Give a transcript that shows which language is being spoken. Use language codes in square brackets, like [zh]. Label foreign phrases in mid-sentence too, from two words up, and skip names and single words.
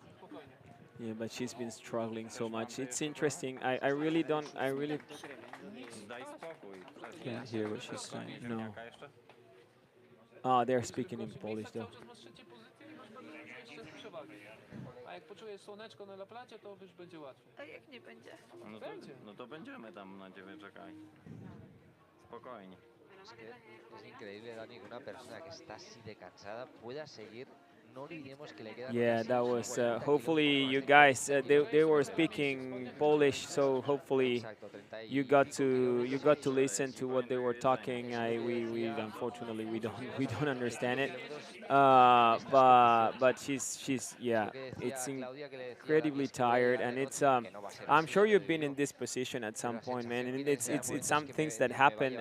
[en] Yeah, but she's been struggling so much. It's interesting. I really can't hear what she's saying. No. Oh, they're speaking in Polish though. [pl] A jak poczujesz słoneczko na laplacie, to już będzie łatwiej. A jak nie będzie? No to będziemy tam na ciebie czekali. Spokojnie. [es] Es increíble, Dani, que una persona que está así de cansada pueda seguir. No olvidemos que le quedan. [en] Yeah, that was hopefully you guys they were speaking Polish, so hopefully you got to listen to what they were talking. We unfortunately we don't understand it, but she's yeah, it's incredibly tired, and it's I'm sure you've been in this position at some point, man, and it's some things that happen.